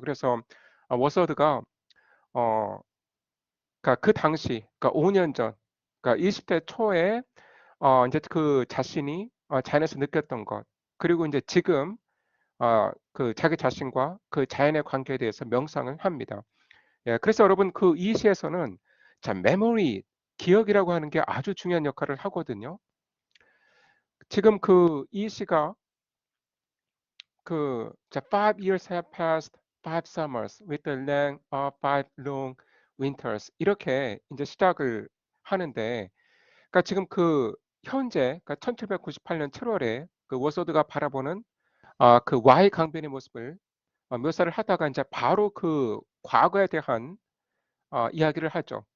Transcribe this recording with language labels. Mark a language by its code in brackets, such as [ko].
[ko] 그래서 워스워드가 어, 그러니까 그 당시, 그러니까 5년 전, 그러니까 20대 초에 이제 그 자신이 자연에서 느꼈던 것, 그리고 이제 지금 그 자기 자신과 그 자연의 관계에 대해서 명상을 합니다. 예, 그래서 여러분 그 이 시에서는 자, 메모리, 기억이라고 하는 게 아주 중요한 역할을 하거든요. 지금 그 이 시가 자, [en] 5 years have passed, 5 summers, with the length of 5 long winters. [ko] 이렇게 이제 시작을 하는데, 그러니까 지금 그 현재, 그러니까 1798년 7월에 그 워서드가 바라보는 그 Y 강변의 모습을 묘사를 하다가 이제 바로 그 과거에 대한 이야기를 하죠.